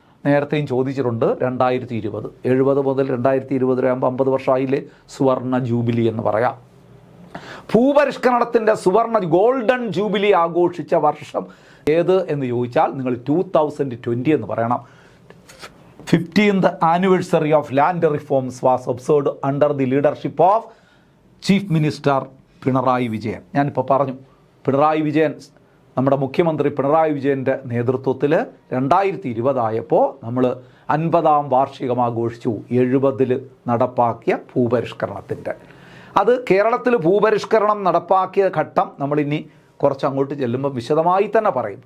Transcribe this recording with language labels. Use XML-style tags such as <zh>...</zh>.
<ml>നേരത്തെയും ചോദിച്ചിട്ടുണ്ട്, 2020. 70 മുതൽ 2020 ആകുമ്പോൾ 50 വർഷമായില്ലേ? സുവർണ ജൂബിലി എന്ന് പറയാം. ഭൂപരിഷ്കരണത്തിൻ്റെ ഗോൾഡൻ ജൂബിലി ആഘോഷിച്ച വർഷം ഏത് എന്ന് ചോദിച്ചാൽ നിങ്ങൾ 2020 എന്ന് പറയണം.</ml> <en>15th anniversary of land reforms was observed under the leadership of Chief Minister Pinarayi Vijayan.</en> <ml>ഞാനിപ്പോൾ പറഞ്ഞു, പിണറായി വിജയൻ, നമ്മുടെ മുഖ്യമന്ത്രി പിണറായി വിജയൻ്റെ നേതൃത്വത്തിൽ 2020 ആയപ്പോൾ നമ്മൾ 50ാം വാർഷികം ആഘോഷിച്ചു. 70 നടപ്പാക്കിയ ഭൂപരിഷ്കരണത്തിൻ്റെ. അത് കേരളത്തിൽ ഭൂപരിഷ്കരണം നടപ്പാക്കിയ ഘട്ടം നമ്മളിനി കുറച്ച് അങ്ങോട്ട് ചെല്ലുമ്പോൾ വിശദമായി തന്നെ പറയും.</ml>